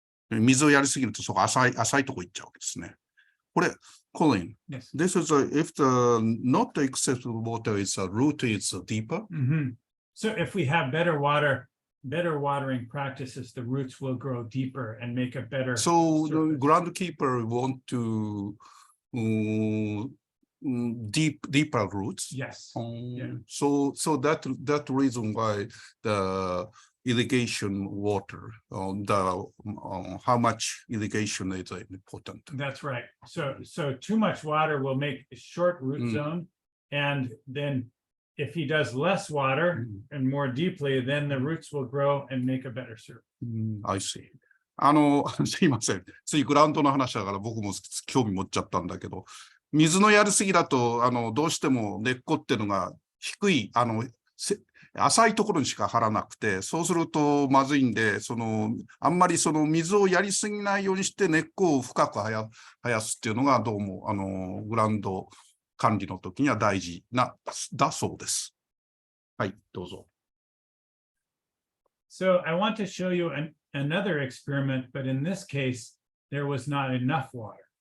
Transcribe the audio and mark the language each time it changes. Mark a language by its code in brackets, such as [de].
[ja] 水をやりすぎると、そこ浅いところ行っちゃうわけですね。これ、Colin, [en] Yes. this is if the not excessive water is root is deeper. So if we have better watering practices, the roots will grow deeper and make a better. So the groundkeeper want to deeper roots. Yes. Yeah. So that reason why the irrigation water, how much irrigation is important. That's right. So too much water will make a short root zone, and then if he does less water and more deeply, then the roots will grow and make a better surface. I see. [ja] すいません。ついグラウンドの話だから僕も興味持っちゃったんだけど、水のやりすぎだと、どうしても根っこっていうのが低い、浅いところにしか張らなくて、そうするとまずいんで、あんまり水をやりすぎないようにして根っこを深く生やすっていうのがどうも、グラウンド管理の時には大事だそうです。はい、どうぞ。 [en] So I want to show you another experiment, but in this case, there was not enough water.